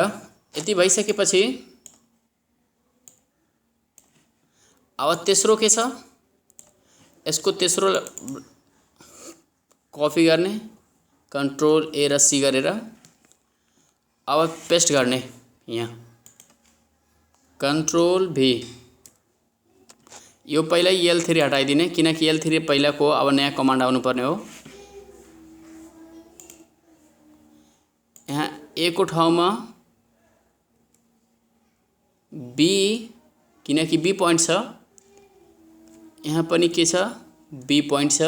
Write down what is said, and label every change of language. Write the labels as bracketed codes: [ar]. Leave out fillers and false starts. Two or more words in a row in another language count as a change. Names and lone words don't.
[ne] यति भइसकेपछि अब तेस्रो के छ, यसको तेस्रो कपी गर्ने, [en] control A [ne] र सी गरेर अब पेस्ट गर्ने यहाँ [en] control V. [ne] यो पहिला L3 हटाइदिने किनकि L3 पहिलाको अब नयाँ कमान्ड आउनुपर्ने हो। यहाँ ए को ठाउँमा बी किनकि [en] B point [ne] छ, यहाँ पनि के छ [en] B point [ne] छ।